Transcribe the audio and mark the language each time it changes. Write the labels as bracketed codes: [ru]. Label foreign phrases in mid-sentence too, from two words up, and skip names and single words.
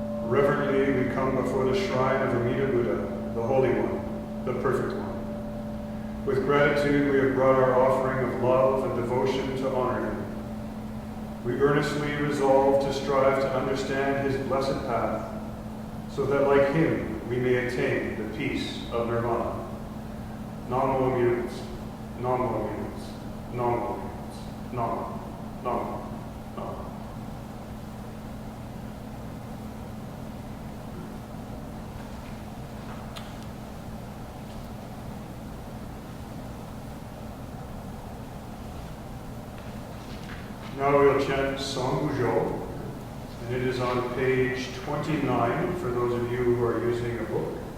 [en] reverently we come before the shrine of Amida Buddha, the Holy One, the Perfect One. With gratitude, we have brought our offering of love and devotion to honor him. We earnestly resolve to strive to understand his blessed path, so that like him, we may attain the peace of nirvana. [ja] Namo Amida, Namo Amida, Namo Amida, Namo, Namo, Namo. [en] Now we'll chant Song Gujo, and it is on page 29 for those of you who are using a book.